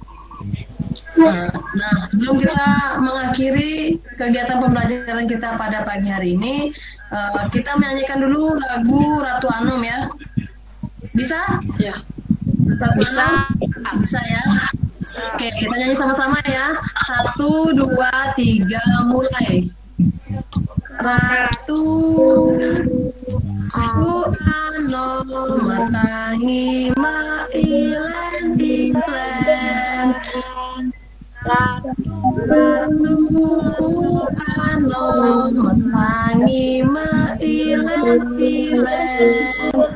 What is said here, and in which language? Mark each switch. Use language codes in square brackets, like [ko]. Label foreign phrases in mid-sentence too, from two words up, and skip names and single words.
[id] Nah, sebelum kita mengakhiri kegiatan pembelajaran kita pada pagi hari ini, kita menyanyikan dulu lagu Ratu Anum ya. Bisa? Ya. Ratu Bisa. Anum? Bisa ya. Oke, kita nyanyi sama-sama ya. 1, 2, 3, mulai. [ban] Ratu Anum matangi mailen ilen. Ratu Anum matangi mailen ilen.